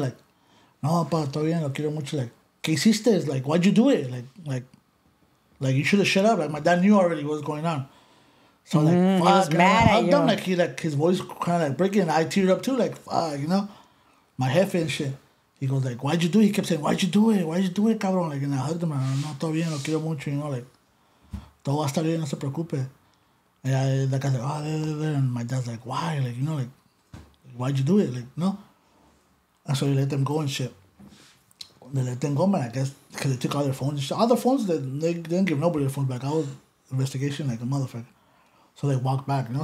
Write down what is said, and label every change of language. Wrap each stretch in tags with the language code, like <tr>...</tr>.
<es>Like, no, pa, todo bien. Lo quiero mucho. Like, ¿Qué hiciste? Like,</es> <en>why'd you do it? Like you should have shut up. Like, my dad knew already what was going on. So like, fuck, he was mad at you. Him, like, his voice kind of like breaking, and I teared up too. Like, fuck, you know, my jefe and shit. He goes like, why'd you do it? He kept saying, why'd you do it? Cabrón? Like, and I hugged him.</en> <es>And no, todo bien, lo quiero mucho. You know, like, todo va a estar bien, no se preocupe.</es> <en>And that guy's like, oh, and my dad's like, why? Like, you know, like, why'd you do it? Like, no. And so he let them go and shit. They let them go, man, I guess, because they took all their phones and shit. All the phones, they didn't give nobody their phones back. I was investigation like a motherfucker. So they walked back, you know.</en>